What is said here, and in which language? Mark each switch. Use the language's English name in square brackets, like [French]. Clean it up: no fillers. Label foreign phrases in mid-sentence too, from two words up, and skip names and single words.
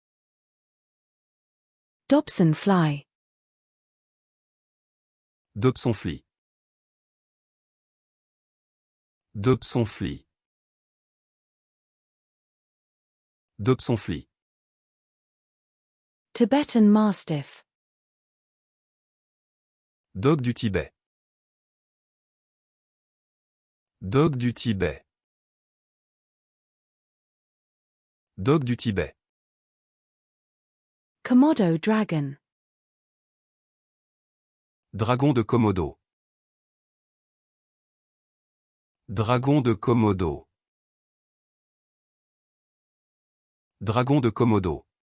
[English] Dobson fly. Dobsonfly. Dobsonfly. Dobsonfly. Tibetan Mastiff. [French] Dog du Tibet. Dog du Tibet. Dog du Tibet. [English] Komodo dragon. [French] Dragon de Komodo. Dragon de Komodo. Dragon de Komodo.